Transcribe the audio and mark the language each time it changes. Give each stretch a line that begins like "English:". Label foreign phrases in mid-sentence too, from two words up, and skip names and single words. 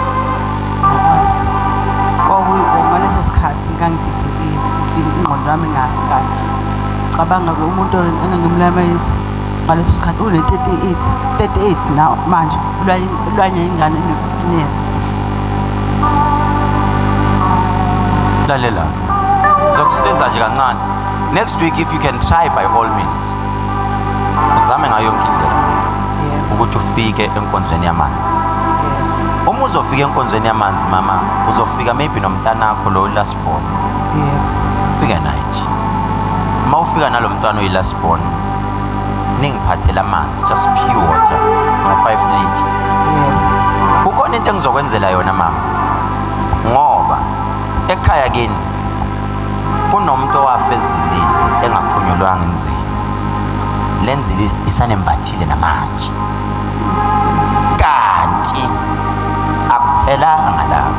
Zulu: Ngaleso sikhathi ngangididekile, ingqondo yami ingasigazi. Cabanga umuntu engangimlamayisa ngaleso sikhathi une-38 now manje ulwanye ingane ene-15 years. Lalela, ngizokusiza nje kancane.
English: Next week if you can try by all means,
Zulu: uzame ngayo yonke indlela ukuthi ufike enkonzweni yamanzi. Uma uzofika enkonzweni yamanzi mama, uzofika maybe nomntanakho lo
English: last born.
Zulu: Ufike naye nje. Uma ufika nalo mntwana oyi-
English: last born,
Zulu: ningiphathela amanzi,
English: just pure water,
Zulu: no 5 litre. Kukhona into engizokwenzela yona mama, ngoba ekhaya kini kunomuntu owafa ezilile engakhunyulwanga inzilo. Le nzilo isanembathile namanje. Kanti akuphelanga lapho.